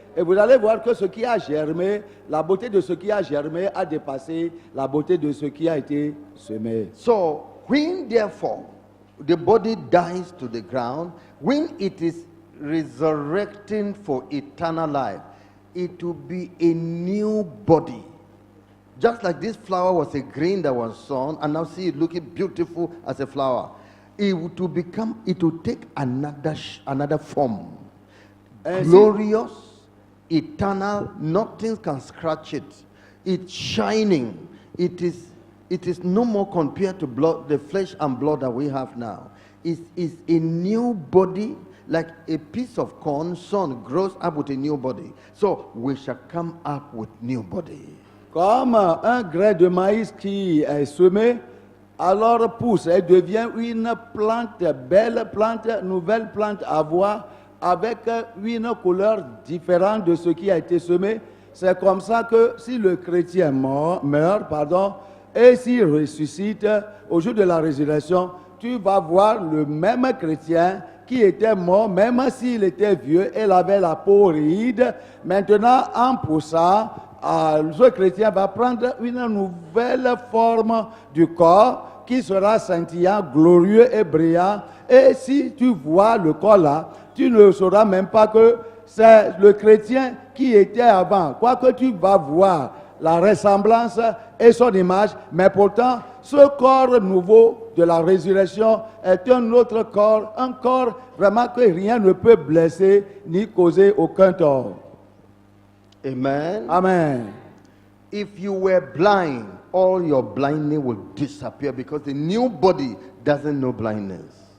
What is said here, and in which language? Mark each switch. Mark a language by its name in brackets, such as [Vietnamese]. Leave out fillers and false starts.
[French] Et vous allez voir que ce qui a germé, la beauté de ce qui a germé a dépassé la beauté de ce qui a été semé. [English] So, when therefore the body dies to the ground, when it is resurrecting for eternal life, it will be a new body. Just like this flower was a green that was sown, and now see it looking beautiful as a flower. It will take another form. [French] Ainsi- [English] Glorious, eternal, nothing can scratch it. It's shining. It is no more compared to blood, the flesh and blood that we have now. It's a new body, like a piece of corn sown grows up with a new body. So we shall come up with new body. [French] Comme un grain de maïs qui est semé, alors pousse et devient une plante, belle plante, nouvelle plante à voir, avec une couleur différente de ce qui a été semé. C'est comme ça que si le chrétien meurt, et s'il ressuscite au jour de la résurrection, tu vas voir le même chrétien qui était mort, même s'il était vieux, il avait la peau ride. Maintenant, en poussant, ce chrétien va prendre une nouvelle forme du corps qui sera scintillant, glorieux et brillant. Et si tu vois le corps là, tu ne sauras même pas que c'est le chrétien qui était avant. Quoique tu vas voir la ressemblance et son image, mais pourtant, ce corps nouveau de la résurrection est un autre corps, un corps vraiment que rien ne peut blesser ni causer aucun tort. Amen. Amen. [English] If you were blind, all your blindness will disappear because the new body doesn't know blindness.